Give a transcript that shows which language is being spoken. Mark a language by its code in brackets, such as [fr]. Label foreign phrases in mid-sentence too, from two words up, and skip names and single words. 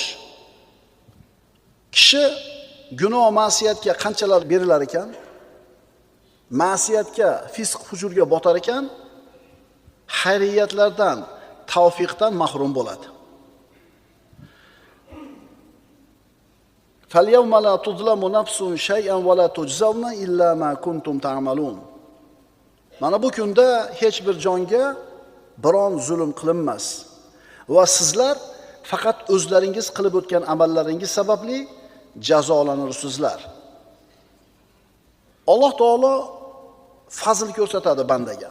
[uz] Kishi gunoh ma'siyatga qanchalar berilar ekan, ma'siyatga, fisq fujurga botar ekan, xayriyatlardan, tavfiqdan mahrum bo'ladi. [ar] "فاليوم لا تظلم نفس شيئا ولا تجزون إلا ما كنتم تعملون." [uz] Mana bu kunda hech bir jonga biron zulm qilinmas va sizlar faqat o'zlaringiz qilib o'tgan amallaringiz sababli jazolanirsizlar. Alloh taolo fazl ko'rsatadi bandaga.